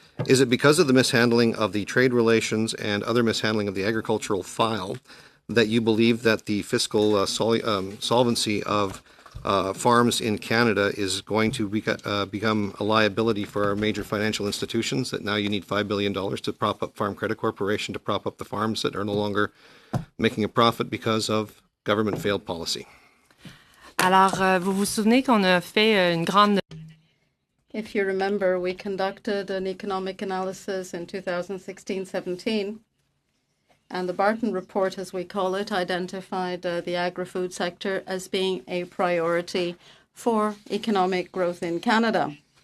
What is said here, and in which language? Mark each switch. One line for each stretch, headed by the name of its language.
English: Is it because of the mishandling of the trade relations and other mishandling of the agricultural file that you believe that the fiscal solvency of farms in Canada is going to become a liability for our major financial institutions, that now you need $5 billion to prop up Farm Credit Corporation, to prop up the farms that are no longer making a profit because of government failed policy?
French: Alors, vous vous souvenez qu'on a fait une grande...
English: If you remember, we conducted an economic analysis in 2016-17, and the Barton Report, as we call it, identified the agri-food sector as being a priority for economic growth in Canada.